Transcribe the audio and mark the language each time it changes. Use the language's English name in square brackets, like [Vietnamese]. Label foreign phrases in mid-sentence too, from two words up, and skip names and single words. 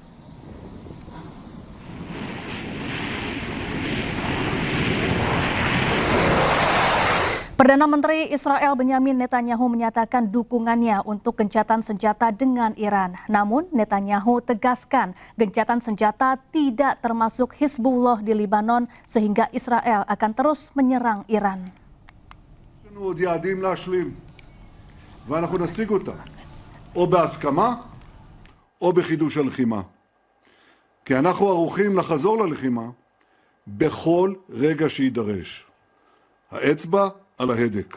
[Indonesian] Perdana Menteri Israel Benyamin Netanyahu menyatakan dukungannya untuk gencatan senjata dengan Iran. Namun Netanyahu tegaskan gencatan senjata tidak termasuk Hizbullah di Lebanon sehingga Israel akan terus menyerang Iran. [Hebrew] יש לנו עוד יעדים להשלים, ואנחנו נשיג אותם, או בהסכמה, או בחידוש הלחימה. כי אנחנו ערוכים לחזור ללחימה בכל רגע שידרש. האצבע על ההדק.